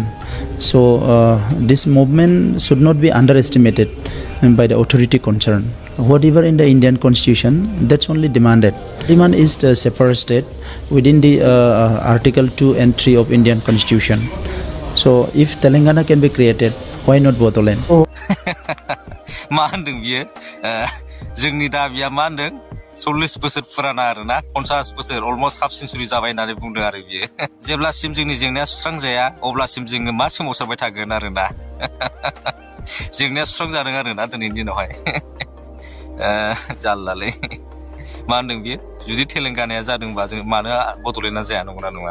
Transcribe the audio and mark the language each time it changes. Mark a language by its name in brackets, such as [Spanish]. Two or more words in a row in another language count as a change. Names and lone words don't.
[English] So this movement should not be underestimated by the authority concerned. Whatever in the Indian Constitution, that's only demanded. Demand is the separate state within the Article 2 and 3 of Indian Constitution. So if Telangana can be created, why not Bodoland? [Bodo] मा होनदों बियो जोंनि दाबिया मा होनदों 40 बोसोर फुराना आरोना 50 बोसोर [English] almost half century [Bodo] जाबाय होननानै बुंदों आरो बियो जेब्लासिम जोंनि जेंनाया सुस्रांजाया अब्लासिम जोङो मा सोमावसारबाय थागोन आरोना जेंनाया सुस्रांजादों आरोना दिनैनि दिनावहाय जाल्लालै मा होनदों बियो जुदि तेलेंगानाया जादोंबा जों मानो बड'लेण्डआ जाया नंगौना नङा